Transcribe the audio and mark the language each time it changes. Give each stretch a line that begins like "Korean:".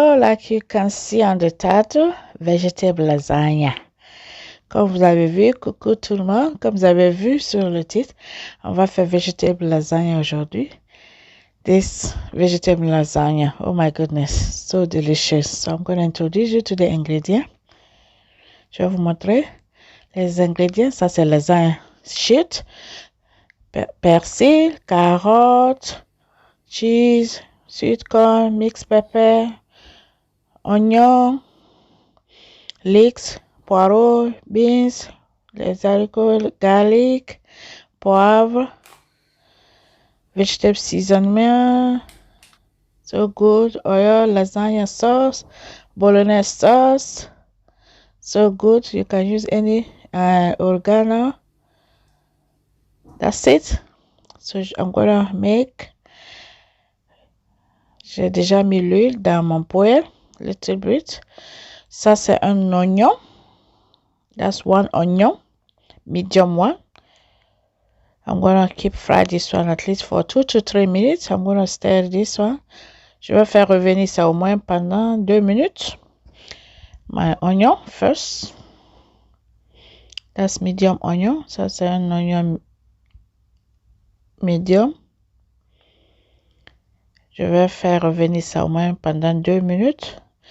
English: like you can see on the title, vegetable lasagna.
French: Comme vous avez vu, coucou tout le monde, comme vous avez vu sur le titre, on va faire vegetable lasagna aujourd'hui.
English: This vegetable lasagna, oh my goodness, so delicious. So I'm going to introduce you to the ingredients.
French: Je vais vous montrer les ingrédients. Ça c'est
English: lasagna sheet, persil, carottes, cheese, sweet corn, mixed pepper, oignon, leeks, poireaux, beans, les haricots, garlic, poivre, vegetable seasoning, so good, oil, lasagna sauce, bolognese sauce, so good. You can use any oregano. That's it. So I'm gonna make.
French: J'ai déjà mis l'huile dans mon poêle,
English: little bit.
French: Ça c'est un oignon.
English: That's one onion, medium one. I'm gonna keep fry this one at least for 2 to 3 minutes. I'm gonna stir this one.
French: Je vais faire revenir ça au moins pendant 2 minutes.
English: My onion first. That's medium onion.
French: Ça c'est un oignon medium. Je vais faire revenir ça au moins pendant 2 minutes.